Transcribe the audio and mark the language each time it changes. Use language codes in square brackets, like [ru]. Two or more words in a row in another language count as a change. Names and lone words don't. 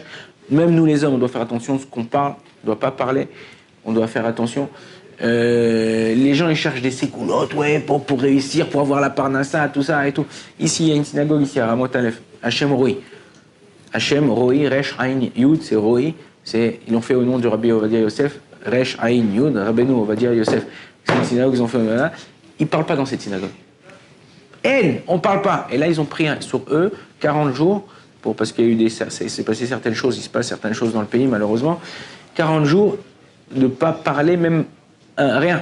[fr] Même nous les hommes, on doit faire attention à ce qu'on parle, on ne doit pas parler, on doit faire attention. Les gens ils cherchent des sécoulottes, ouais, pour réussir, pour avoir la parnassa, tout ça et tout. Ici, il y a une synagogue ici à Ramot Aleph, Hachem Roi. Hachem Roi, [he] ריש עין יוד, [fr] c'est Roi. Ils l'ont fait au nom du Rabbi Ovadia Yosef, [he] ריש עין יוד, [fr] Rabbeinu Ovadia Yosef. C'est une synagogue qu'ils ont fait. Ils ne parlent pas dans cette synagogue. On ne parle pas. Et là, ils ont pris sur eux 40 jours, parce qu'il y a eu s'est passé certaines choses, il se passe certaines choses dans le pays, malheureusement. 40 jours de ne pas parler, même rien.